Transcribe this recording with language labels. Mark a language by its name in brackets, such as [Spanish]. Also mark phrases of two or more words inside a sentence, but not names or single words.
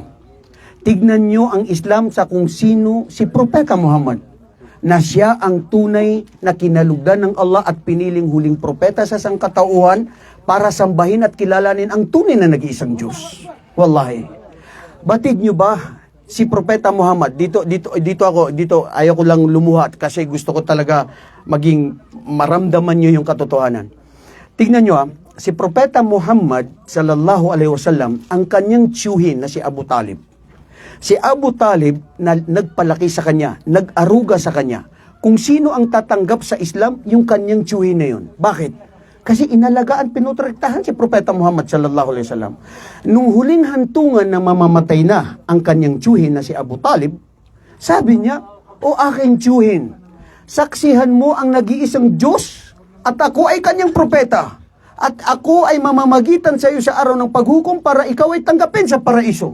[Filipino] Tignan nyo ang Islam sa kung sino si Propeta Muhammad, na siya ang tunay na kinalugdan ng Allah at piniling huling propeta sa sangkatauhan para sambahin at kilalanin ang tunay na nag-iisang Diyos. Wallahi. Batid nyo ba si Propeta Muhammad? Dito ayaw ko lang lumuhat kasi gusto ko talaga maging maramdaman nyo yung katotohanan. Tignan nyo si Propeta Muhammad [Arabic] صَلَّى اللَّهُ عَلَيْهِ وَسَلَّمَ, [Filipino] ang kanyang tiyuhin na si Abu Talib. Si Abu Talib na nagpalaki sa kanya, nag-aruga sa kanya. Kung sino ang tatanggap sa Islam, yung kanyang tiyuhin na yun. Bakit? Kasi inalagaan, pinutrektahan si Propeta Muhammad [Arabic] صَلَّى اللَّهُ عَلَيْهِ وَسَلَّمَ. [Filipino] Nung huling hantungan na mamamatay na ang kanyang tiyuhin na si Abu Talib, sabi niya, "O aking tiyuhin, saksihan mo ang nag-iisang Diyos at ako ay kanyang propeta. At ako ay mamamagitan sa iyo sa araw ng paghukom para ikaw ay tanggapin sa paraiso."